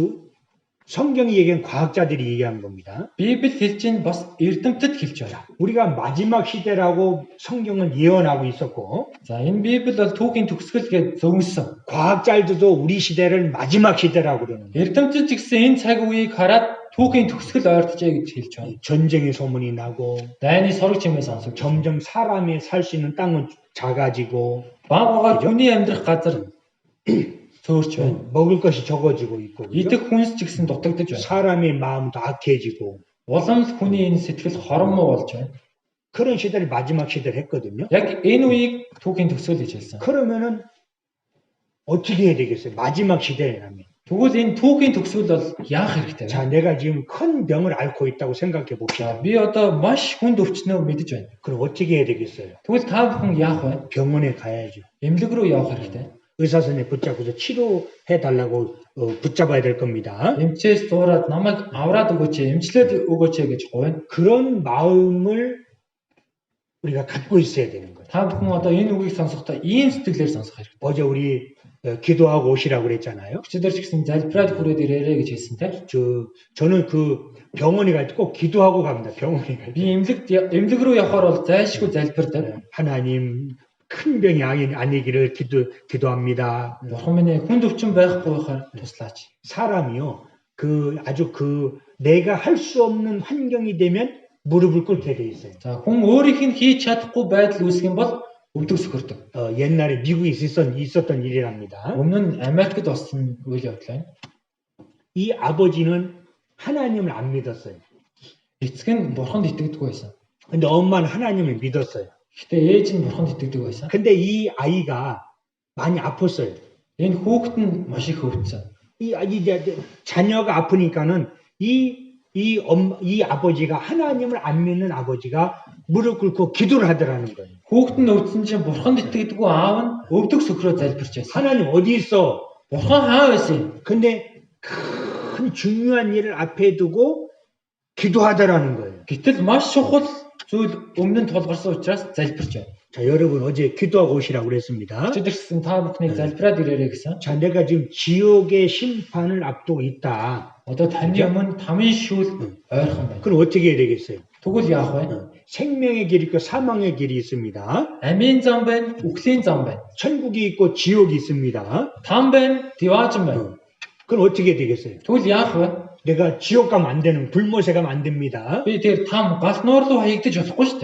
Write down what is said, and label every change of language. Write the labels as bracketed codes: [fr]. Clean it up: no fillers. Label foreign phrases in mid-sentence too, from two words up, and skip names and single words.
[ko] 성경이 얘기한 과학자들이 얘기한 겁니다. [mn] Библи хэлж ин бас эрдэмтэд хэлж байна. [ko] 우리가 마지막 시대라고 성경은 예언하고 있었고, [mn] За, энэ Библи бол түүхийн төгсгөл гэж зөвлөсөн. [ko] 과학자들도 우리 시대를 마지막 시대라고 그러는 거예요. [mn] Эрдэмтэд ч гэсэн энэ цаг үеийг хараад түүхийн төгсгөл ойртжээ гэж хэлж байна. [ko] 전쟁의 소문이 나고, [mn] Дайны сорог чимээ сонсогдож [ko] 점점 사람이 살 수 있는 땅은 작아지고, [mn] баг хүний амьдрах газар цөөрч байна. [ko] 먹을 것이 적어지고 있고, 그죠? [mn] Идэх хүнс ч гэсэн дутагдж байна. [ko] 사람의 마음도 악해지고, [mn] Улам л хүний энэ сэтгэл хорон муу болж байна. [ko] 그런 시대를 마지막 시대를 했거든요. [mn] Яг энэ үеийг түүхийн төгсгөл гэж хэлсэн. [ko] 그러면은 어떻게 해야 되겠어요? 마지막 시대라면. [mn] Тэгвэл энэ түүхийн төгсгөл бол яах хэрэгтэй вэ? [ko] 자, 내가 지금 큰 병을 앓고 있다고 생각해 봅시다. [mn] Би одоо маш хүнд өвчнөө мэдэж байна. [ko] 그럼 어떻게 해야 되겠어요? [mn] Тэгвэл та бүхэн яах вэ? [ko] 병원에 가야죠. [mn] Эмнэлэг рүү явах хэрэгтэй. [ko] 의사 선생님 붙잡고서 치료해 달라고 붙잡아야 될 겁니다. [mn] Эмчээс зуураад намайг авраад өгөөч, эмчлээд өгөөч гэж гуйна. [ko] 그런 마음을 우리가 갖고 있어야 되는 거예요. [mn] Та бүхэн одоо энэ үгийг сонсохдоо ийм сэтгэлээр сонсох хэрэгтэй. [ko] 어제 우리 기도하고 오시라고 그랬잖아요. [mn] Өчигдөр ч гэсэн залбираад хүрээд ирээрэй гэж хэлсэн те. [ko] 저는 그 병원에 갈 때 꼭 기도하고 갑니다. 병원에 갈 때. [mn] Би эмнэлэг рүү явахаар бол зайлшгүй залбирдаг. [ko] 하나님 큰 병이 아니기를 기도합니다. [mn] Бурхан минь хүнд өвчин байхгүй байхаар туслаач. [ko] 사람이요. 내가 할 수 없는 환경이 되면 무릎을 꿇게 돼 있어요. [mn] За, хүн өөрийнх нь хийж чадахгүй байдал үүсэх юм бол өвдөг сөхөрдөг. [ko] 옛날에 미국에 있었던 일이랍니다. [mn] Өмнө нь Америкт болсон үйл явдал байна. [ko] 이 아버지는 하나님을 안 믿었어요. [mn] Эцэг нь Бурханд итгэдэггүй байсан. [ko] 근데 엄마는 하나님을 믿었어요. [mn] Гэтэ ээж нь Бурханд итгэдэг байсан. [ko] 근데 이 아이가 많이 아팠어요. [mn] Энэ хүүхэд нь маш их өвдсөн. [ko] 자녀가 아프니까는 이 아버지가 하나님을 안 믿는 아버지가 무릎 꿇고 기도를 하더라는 거예요. [mn] Хүүхэд нь өвдсөн чинь Бурханд итгэдэггүй аав нь өвдөг сөхрөө залбирч байсан. [ko] 하나님 어디 있어? [mn] Бурхан хаа байсан? [ko] 근데 큰 중요한 일을 앞에 두고 기도하더라는 거예요. [mn] Гэтэл маш чухал зүйл өмнө нь тулгарсан учраас залбирч байна. [ko] 자, 여러분 어제 기도하고 오시라고 그랬습니다. [mn] Өчигдэрсэн та бүхнийг залбираад ирээрэй гэсэн. [ko] 자, 내가 지금 지옥의 심판을 앞두고 있다. [mn] Одоо таны өмнө тамийн шүүл ойрхон байна. [ko] 그럼 어떻게 해야 되겠어요? [mn] Тэгвэл яах вэ? [ko] 생명의 길이 있고 사망의 길이 있습니다. [mn] Амийн зам байна, үхлийн зам байна. [ko] 천국이 있고 지옥이 있습니다. [mn] Там байна, diwaajin байна. [ko] 그럼 어떻게 해야 되겠어요? [mn] Тэгвэл яах вэ? [ko] 내가 지옥 가면 안 되는, 불못에 가면 안 됩니다. [mn] Би тэр там галт нуур руу хаягдаж болохгүй шүү дээ.